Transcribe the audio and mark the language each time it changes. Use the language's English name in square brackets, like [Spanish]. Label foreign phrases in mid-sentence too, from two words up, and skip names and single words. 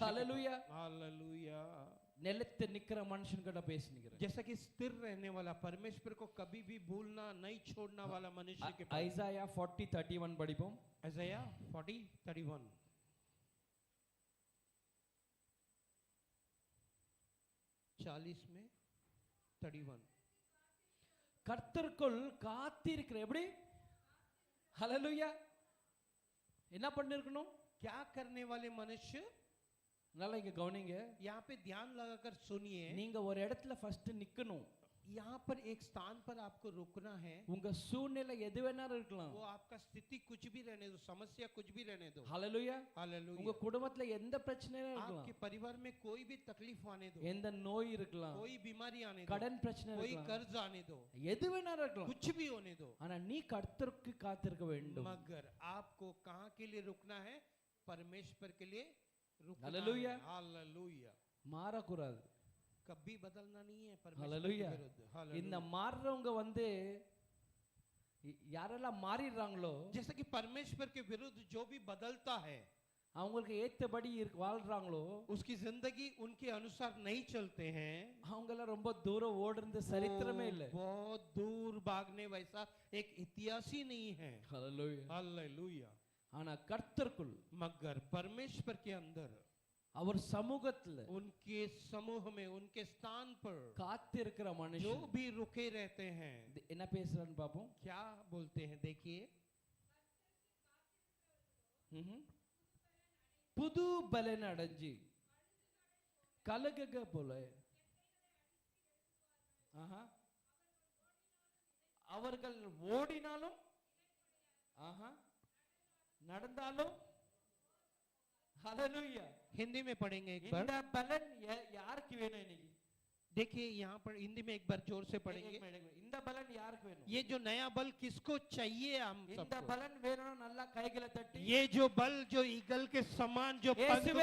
[Hindi] हालेलुया हालेलुया। [Tamil] நிலைத்து நிக்கிற மனுஷன் கிட்ட பேசிக்கிறேன் [Hindi] जैसा कि स्थिर रहने वाला, परमेश्वर को कभी भी भूलना नहीं छोड़ना वाला मनुष्य के पास। [Tamil] ஐசாயா 40:31 படிப்போம் [Hindi] Isaiah 40:31 40 में 31 [Tamil] கர்த்தருக்குள் காத்திருக்கிற எப்படி ஹalleluya என்ன பண்ணிருக்கணும் [Hindi] क्या करने वाले मनुष्य? [Tamil] நல்லா இங்க கவனிங்க [Hindi] यहाँ पे ध्यान लगाकर सुनिए। [Tamil] நீங்க ஒரு இடத்துல ஃபர்ஸ்ட் நிக்கணும் [Hindi] यहाँ पर एक स्थान पर आपको रुकना है। [Tamil] உங்க சூழ்நிலை எது வேணாலும் இருக்கலாம். [Hindi] वो आपका स्थिति कुछ भी रहने दो, समस्या कुछ भी रहने दो। [Tamil] ஹalleluya. உங்க [Hindi] हालेलुया। [Tamil] குடும்பத்துல எந்த பிரச்சனையும் [Hindi] आपके [Tamil] இருக்கலாம். [Hindi] परिवार में कोई भी तकलीफ आने दो, [Tamil] எந்த நோய் இருக்கலாம். [Hindi] कोई बीमारी आने दो, [Tamil] கடன் பிரச்சனை [Hindi] कोई [Tamil] இருக்கலாம். [Hindi] कर्ज आने दो, [Tamil] எது வேணாலும் இருக்கலாம். [Hindi] कुछ भी होने दो, [Tamil] ஆனா நீ கர்த்தருக்கு காத்திருக்க வேண்டும். [Hindi] मगर आपको कहाँ के लिए रुकना है? परमेश्वर के लिए रुकना हालेलुया। है। हालेलुया। [Tamil] மாறக்கூடாது. [Hindi] कभी बदलना नहीं है परमेश्वर हालेलुया. के विरुद्ध। [Tamil] இந்த [Hindi] हालेलुया। [Tamil] மாறுறவங்க வந்து யாரெல்லாம் மாறிடுறாங்களோ [Hindi] जैसे कि परमेश्वर के विरुद्ध जो भी बदलता है, [Tamil] அவங்களுக்கு ஏத்தபடி வாழ்றாங்களோ [Hindi] उसकी जिंदगी उनके अनुसार नहीं चलते हैं, [Tamil] அவங்க எல்லாம் ரொம்ப தூரம் ஓடுறது சரித்திரமே [Hindi] वो [Tamil] இல்ல. [Hindi] बहुत दूर भागने वैसा एक इतिहास ही नहीं है। [Tamil] ஹalleluya. [Hindi] हालेलुया। [Tamil] ஆனா கர்த்தருக்குள் [Hindi] मगर परमेश्वर के अंदर, [Tamil] அவர் சமூகத்துல [Hindi] उनके समूह में, उनके स्थान पर [Tamil] காத்திருக்கிற [Hindi] जो [Tamil] மனுஷன் [Hindi] भी रुके रहते हैं, [Tamil] என்ன பேசுறான்னு பாப்போம். [Hindi] क्या बोलते हैं? देखिए, [Tamil] புது பலன் அடைஞ்சி கலகக போல ஆஹா, அவர்கள் ஓடினாலும் ஆஹா, நடந்தாலும் ஹalleluya. [Hindi] हिंदी में पढ़ेंगे एक बार। [Tamil] இந்த பலன் யாருக்கு வேணும் இன்னைக்கு? [Hindi] देखिए यहाँ पर हिंदी में एक बार जोर से एक पढ़ेंगे। मिनट, [Tamil] இந்த பலன் யாருக்கு வேணும்? [Hindi] ये जो नया बल किसको चाहिए? हम [Tamil] இந்த [Hindi] सबको। [Tamil] பலன் வேணும்னா நல்லா கைகளை தட்டி [Hindi] ये जो बल, जो ईगल के समान जो पंख यीशुवे,